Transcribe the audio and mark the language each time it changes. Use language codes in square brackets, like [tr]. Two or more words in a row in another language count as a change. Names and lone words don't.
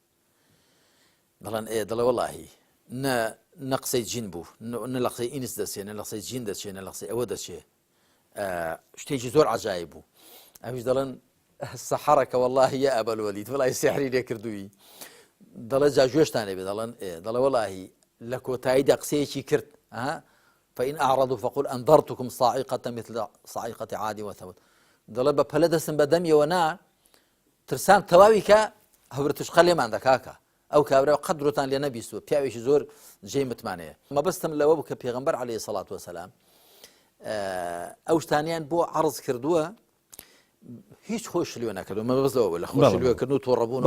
[ckb] دەڵێن دەڵێ وەڵاهی نە قسەی جین بوو نە لە قسەی ئینس دەچێت نە لە قسەی جین دەچێت نە لە قسەی ئەوە دەچێت شتێکی زۆر عەجایب بوو ئەویش دەڵێن سەحەرەکە وەڵاهی یا ئەبەل وەلید وەڵاهی سیحری لێ کردووی دەڵێ جا گوێشتان لێبێ دەڵێن دەڵێ وەڵاهی لە کۆتاییدا قسەیەکی کرد [ar] فإن أعرضوا فقل أنذرتكم صاعقة مثل صاعقة عاد وثمود [ckb] دەڵێ بە پەلە دەستم بە دەمیەوە نا ترسان تەواوی کە هەورە تشقە لێمان دەکاکە ئەو کابراوە قەدرۆتان لێ نەبیستوە پیاوێکی زۆر جێی متمانەیە مەبەستم لەوە بوو کە پێغەمبەر عەلەیهی سەڵات وەسەلام ئەو شتانیان بۆ عەرض کردووە هیچ خۆش لێ نەکردو مەبەست لەوە لە خۆش لێکردن و تۆڕەبوون